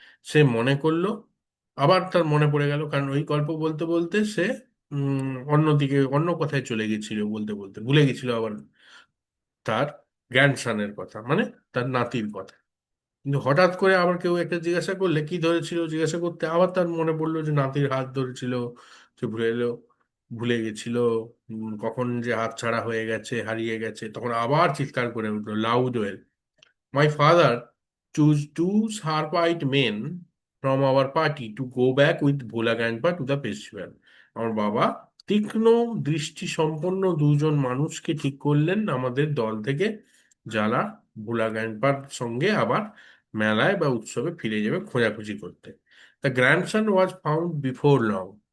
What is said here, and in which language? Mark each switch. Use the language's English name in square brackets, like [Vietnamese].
[Bangla] সে মনে করলো, আবার তার মনে পড়ে গেল, কারণ ওই গল্প বলতে বলতে সে অন্যদিকে অন্য কথায় চলে গেছিল, বলতে বলতে ভুলে গেছিল আবার তার গ্র্যান্ডসনের কথা, মানে তার নাতির কথা। কিন্তু হঠাৎ করে আবার কেউ একটা জিজ্ঞাসা করলে কি ধরেছিল, জিজ্ঞাসা করতে আবার তার মনে পড়লো যে নাতির হাত ধরেছিল। সে ভুলে এলো, ভুলে গেছিল কখন যে হাত ছাড়া হয়ে গেছে, হারিয়ে গেছে। তখন আবার চিৎকার করে উঠলো loud well. [English] My father chose two sharp-eyed men from our party to go back with Bhola Grandpa to the festival. [Bangla] আমার বাবা তীক্ষ্ণ দৃষ্টি সম্পন্ন দুজন মানুষকে ঠিক করলেন আমাদের দল থেকে, যারা ভোলা গ্র্যান্ডপার সঙ্গে আবার মেলায় বা উৎসবে ফিরে যাবে খোঁজাখুঁজি করতে। [English] The grandson was found before long.